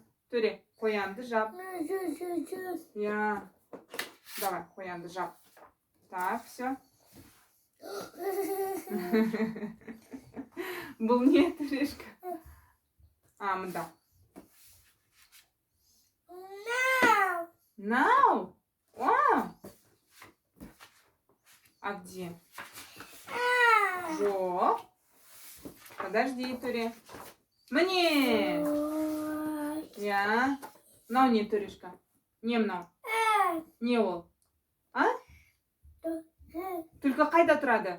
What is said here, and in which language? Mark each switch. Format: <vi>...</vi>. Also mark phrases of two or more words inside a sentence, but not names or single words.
<kk>Төре, қоянды жап. Я. Давай, қоянды жап.</kk> <ru>Так, все.</ru> <kk>Бұл не, төрешка? Мында. Now?</kk> <ru>О! А где?</ru> <kk>Жоқ. Подожди, төре. Міне! Я. Мынау не, төрешка? Не мынау? Не ол? А? Түлкі қайда тұрады?</kk>